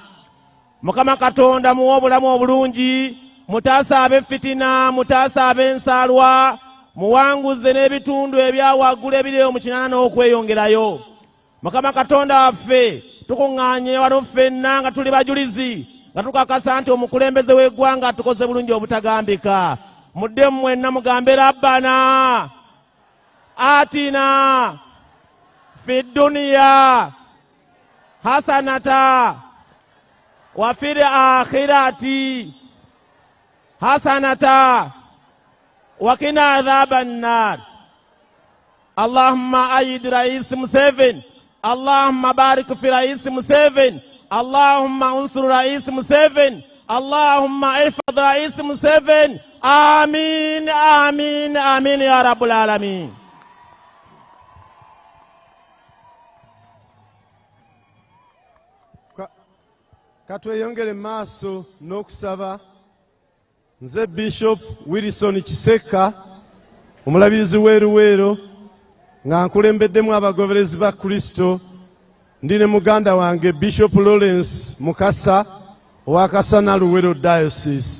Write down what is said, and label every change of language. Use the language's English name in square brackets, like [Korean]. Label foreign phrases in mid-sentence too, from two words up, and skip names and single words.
[Ganda] Mukama Katonda muwe obulamu obulungi, mutaasa ab'effitina, mutaasa ab'ensaalwa, muwanguze n'ebitundu ebyawaggulu ebiri mu kinaana n'okweyongerayo. Mukama Katonda waffe tukuŋŋaanye wano ffenna nga tuli bajulizi nga tukakasa nti omukulembeze w'eggwanga tukoze bulungi obutagambika. Mudde mwenna mugambe [Arabic] ربنا آتنا في الدنيا حسنة وفي الآخرة حسنة وقنا عذاب النار. اللهم أيد الرئيس موسيفيني، اللهم بارك في الرئيس موسيفيني، اللهم انصر الرئيس موسيفيني، اللهم احفظ الرئيس موسيفيني. آمين، آمين، آمين يا رب العالمين. [Ganda] Katweyongere maaso n'okusaba. Nze Bishop Wilson Kiseka omulabirizi w'e Luweero nga nkulembeddemu abagoberezi ba Kristo, ndi ne muganda wange Bishop Lawrence Mukasa owa Kasana Luweero Diocese.